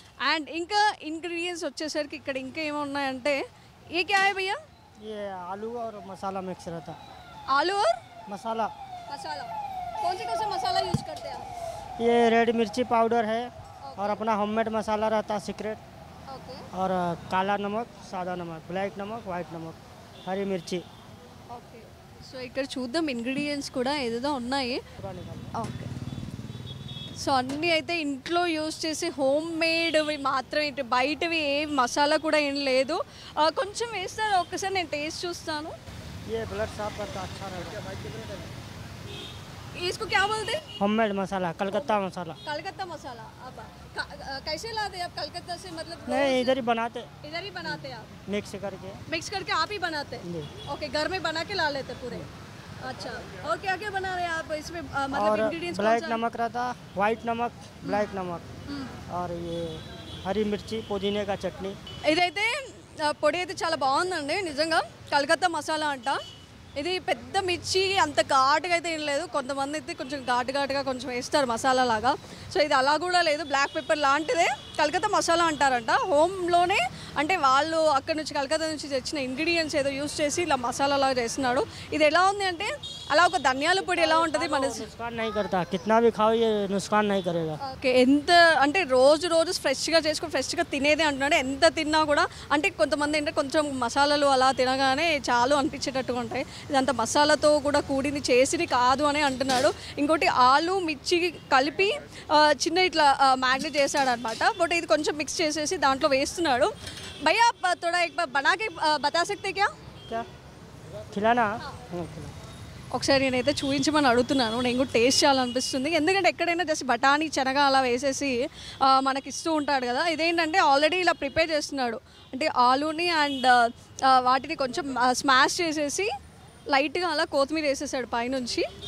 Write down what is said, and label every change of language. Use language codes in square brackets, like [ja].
[te] And ఇంకా ingredients వచ్చేసరికి ఇక్కడ ఇంకా ఏమున్నాయంటే [hi] ఏ క్యా హై భయ్యా? ये आलू और मसाला मिक्स रहता। आलू और मसाला। मसाला कौन सा मसाला यूज करते हैं आप? ये रेड मिर्ची पाउडर है और अपना होममेड मसाला रहता है सीक्रेट। [en] okay [hi] और काला नमक, सादा नमक, ब्लैक नमक, वाइट नमक, हरी मिर्ची। [en] Okay. [te] సో ఇక్కడ చూద్దాం ఇంగ్రీడియంట్స్ కూడా ఏదేదో ఉన్నాయి. ఓకే, సో అన్నీ అయితే ఇంట్లో యూజ్ చేసి హోమ్ మేడ్వి మాత్రమే, బయటవి ఏ మసాలా కూడా ఏం లేదు. కొంచెం వేస్తారు, ఒక్కసారి నేను టేస్ట్ చూస్తాను. [hi] ये ब्लड साफ करता अच्छा रहता। इसको क्या बोलते हैं? होममेड मसाला, कलकत्ता मसाला। कलकत्ता मसाला. अब कैसे लाते हैं आप कलकत्ता से? मतलब नहीं, इधर ही बनाते। इधर ही बनाते हैं आप? मिक्स करके। मिक्स करके आप ही बनाते हैं? जी। ओके, घर में बना के ला लेते पूरे। अच्छा, और क्या क्या बना रहे हैं आप इसमें? मतलब और [en] ingredients [hi] ब्लैक नमक रहता, वाइट नमक, ब्लैक नमक, और ये हरी मिर्ची, पुदीने का चटनी। [te] ఇదైతే పొడి అయితే చాలా బాగుందండి నిజంగా. కలకత్తా మసాలా అంట. ఇది పెద్ద మిర్చి అంత ఘాటుగా అయితే ఏం లేదు, కొంతమంది అయితే కొంచెం ఘాటుగా కొంచెం వేస్తారు మసాలా లాగా. సో ఇది అలా కూడా లేదు, బ్లాక్ పెప్పర్ లాంటిదే, కలకత్తా మసాలా అంటారంట. హోమ్లోనే అంటే వాళ్ళు అక్కడ నుంచి కలకత్తా నుంచి తెచ్చిన ఇంగ్రీడియంట్స్ ఏదో యూస్ చేసి ఇలా మసాలా లాగా చేస్తున్నాడు. ఇది ఎలా ఉంది అంటే అలా ఒక ధనియాల పొడి ఎలా ఉంటుంది మన [hi] नुकसान नहीं करता, कितना भी खाओ ये नुकसान नहीं करेगा. [en] Okay. [te] ఎంత అంటే రోజు ఫ్రెష్గా చేసుకొని ఫ్రెష్గా తినేదే అంటున్నాడు. ఎంత తిన్నా కూడా అంటే కొంతమంది ఏంటంటే కొంచెం మసాలాలు అలా తినగానే చాలు అనిపించేటట్టుగా ఉంటాయి. ఇదంతా మసాలాతో కూడా కూడింది, చేసిది కాదు అని అంటున్నాడు. ఇంకోటి ఆలు మిర్చి కలిపి చిన్న ఇట్లా మ్యాగ్నేట్ చేశాడు అనమాట. బట్ ఇది కొంచెం మిక్స్ చేసేసి దాంట్లో వేస్తున్నాడు. [hi] భయ్యా थोड़ा एक बार बना के बता सकते क्या? क्या खिलाना? खिला. [te] ఒకసారి నేనైతే చూపించమని అడుగుతున్నాను, నేను కూడా టేస్ట్ చేయాలనిపిస్తుంది. ఎందుకంటే ఎక్కడైనా జస్ట్ బఠానీ శనగ అలా వేసేసి మనకి ఇస్తూ ఉంటాడు కదా, ఇదేంటంటే ఆల్రెడీ ఇలా ప్రిపేర్ చేస్తున్నాడు. అంటే ఆలూని అండ్ వాటిని కొంచెం స్మాష్ చేసేసి లైట్గా అలా కొత్తిమీర వేసేసాడు పైనుంచి.